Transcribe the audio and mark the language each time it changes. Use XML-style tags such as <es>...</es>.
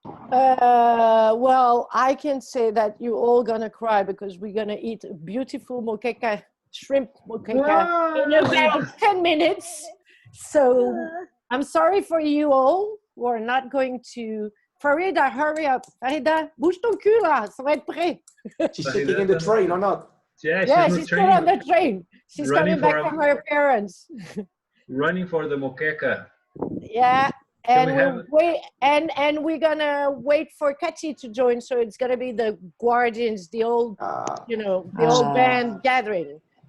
<en>Well, I can say that you're all gonna cry because we're gonna eat a beautiful moqueca, shrimp moqueca in about 10 minutes. So I'm sorry for you all who are not going to. Farida, hurry up.</en> <fr>Farida, bouge ton cul là, ça va être prêt.</fr> <en>She's sitting in the train or not? Yeah, she's still on the train. She's coming back from her parents. Running for the moqueca. Yeah. And we'll wait, and we're gonna wait for Kachi to join. So it's gonna be the Guardians, the old, the old band gathering.</en>